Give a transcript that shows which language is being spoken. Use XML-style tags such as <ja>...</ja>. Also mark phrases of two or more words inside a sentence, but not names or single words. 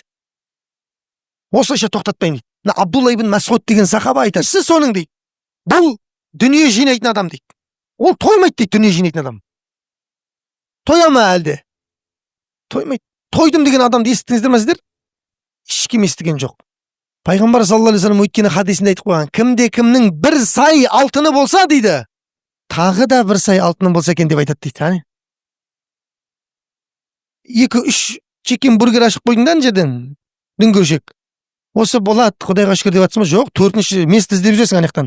<kk>Осылайша тоқтатпаймын дейді. Абдулла ибн Масғуд деген сахаба айтады, сіз соның дейді. Бұл дүние жинайтын адам дейді. Ол тоймайды дейді, дүние жинайтын адам. Тоя ма әлде? Тоймайды. Тойдым деген адамды естідіңіздер ме сіздер? Ешкім естіген жоқ. Пайғамбар</kk> <ar>صلى الله عليه وسلم</ar> <kk>өйткені хадисінде айтып қойған, кімде кімнің 1 сай алтыны болса дейді, тағы да 1 сай алтыны болса екен деп айтады дейді. 2-3</kk> <en>chicken burger</en> <kk>ашып қойдың да жерден, дүңгіршек. Осы болады, Құдайға шүкір деп жатсың ба? Жоқ, 4-ші месті іздеп жүресің анаяқтан.</kk>